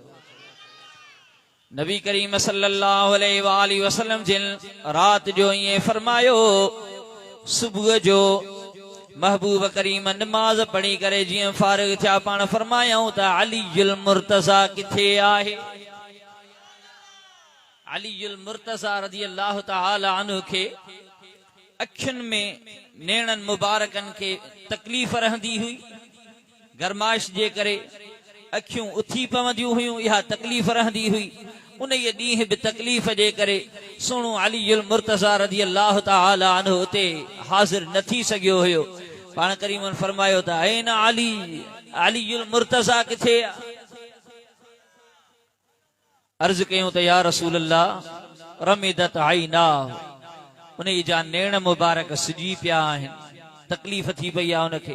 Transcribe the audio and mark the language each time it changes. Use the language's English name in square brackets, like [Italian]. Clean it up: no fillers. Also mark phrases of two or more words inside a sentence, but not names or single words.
[Sindhi] नबी करीम [Arabic] صلى الله عليه وسلم [Sindhi] जिन रात जो ईअं फरमायो, सुबुह जो महबूब करीम नमाज पढ़ी करे जीअं फारिग थिया पाण फरमायूं त अलीयुल मुर्तज़ा किथे आहे। अलीयुल मुर्तज़ा [Arabic] رضي الله تعالى عنه [Sindhi] खे अखियुनि में नेणनि मुबारकनि खे तकलीफ़ रहंदी हुई, गरमाइश जे करे अखियूं उथी पवंदियूं हुयूं, इहा तकलीफ़ रहंदी हुई। उन ये ॾींहुं बि तकलीफ़ जे करे सुहिणो अलीयुल मुर्तज़ा [Arabic] رضي الله تعالى عنه [Sindhi] उते हाज़िर न थी सघियो हुयो। पाण करीमन फरमायो त [Arabic] أين علي, [Sindhi] अलीयुल मुर्तज़ा किथे आहे। अर्ज़ कयूं त [Arabic] يا رسول الله رمدت عيناه, [Sindhi] उन जा नेण मुबारक सिजी पिया आहिनि, तकलीफ़ थी पई आहे उनखे।